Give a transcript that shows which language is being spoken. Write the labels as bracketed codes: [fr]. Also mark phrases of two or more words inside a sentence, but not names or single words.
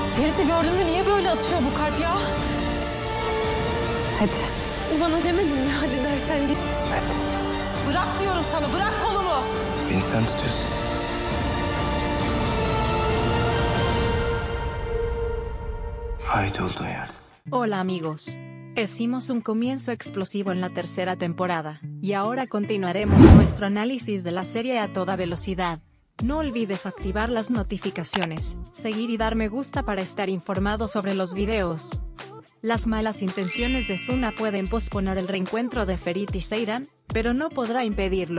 [tr] Ferit'i gördüğümde niye böyle atıyor bu kalp ya? Hadi. Bana demedin mi hadi dersen git. Hadi. Bırak diyorum sana, bırak kolumu. Beni sen tutuyorsun. Ait olduğun yerde. [es] Hola amigos. Hicimos un comienzo explosivo en la tercera temporada, y ahora continuaremos nuestro análisis de la serie a toda velocidad. No olvides activar las notificaciones, seguir y dar me gusta para estar informado sobre los videos. Las malas intenciones de Suna pueden posponer el reencuentro de Ferit y Seiran, pero no podrá impedirlo.